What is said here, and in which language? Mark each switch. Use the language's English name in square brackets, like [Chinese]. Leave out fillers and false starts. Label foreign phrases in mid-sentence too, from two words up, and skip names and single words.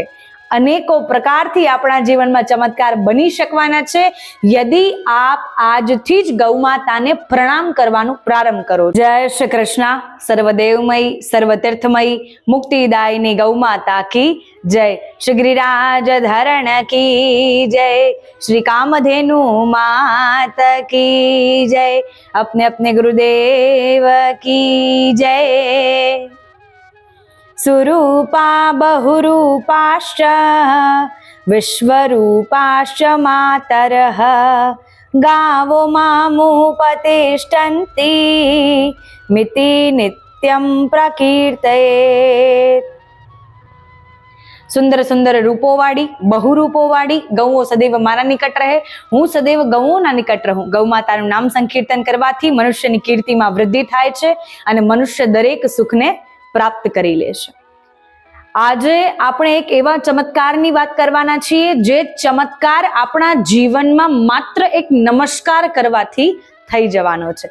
[Gujarati] અનેકો પ્રકારથી આપણા જીવનમાં ચમત્કાર બની શકવાના છે યદિ આપ આજથી જ ગૌ માતાને પ્રણામ કરવાનું પ્રારંભ કરો. જય શ્રી કૃષ્ણ. [Hindi] सर्वदेवमय सर्वतीर्थमय मुक्तिदायिनी गौ माता की जय. श्री गिरिराज धरण की जय. श्री कामधेनु मात की जय. अपने अपने गुरुदेव की जय. [Sanskrit] सुरूपा बहुरूपाश्च विश्वरूपाश्च मातरः गावो मामुपतिष्ठन्ति मिति नित्यं प्रकीर्तयेत्. [Gujarati] સુંદર સુંદર રૂપોવાળી બહુરૂપોવાળી ગૌઓ સદૈવ મારા નિકટ રહે, હું સદૈવ ગૌઓના નિકટ રહું. ગૌ માતાનું નામ સંકીર્તન કરવાથી મનુષ્યની કીર્તિમાં વૃદ્ધિ થાય છે અને મનુષ્ય દરેક સુખને પ્રાપ્ત કરી લે છે. આજે આપણે એક એવા ચમત્કારની વાત કરવાના છીએ જે ચમત્કાર આપણા જીવનમાં માત્ર એક નમસ્કાર કરવાથી થઈ જવાનો છે.